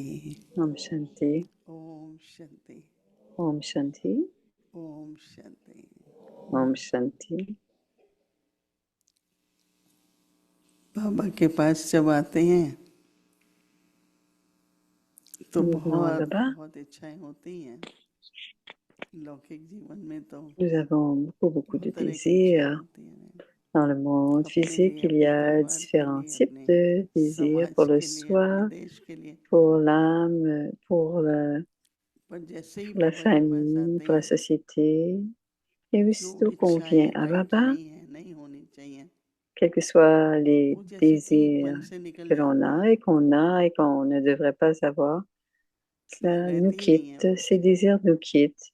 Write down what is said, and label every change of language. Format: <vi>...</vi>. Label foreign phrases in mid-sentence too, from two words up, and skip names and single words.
<hi>ओम शांति. ओम शांति ओम शांति. ओम शांति ओम शांति. बाबा के पास जब आते हैं तो बहुत इच्छाएं होती हैं लौकिक जीवन में तो</hi> <fr>Nous avons beaucoup de désirs. Dans le monde physique, il y a différents types de désirs pour le soi, pour l'âme, pour la famille, pour la société. Et aussitôt qu'on vient à Baba, quels que soient les désirs que l'on a et qu'on ne devrait pas avoir, ça nous quitte, ces désirs nous quittent.</fr>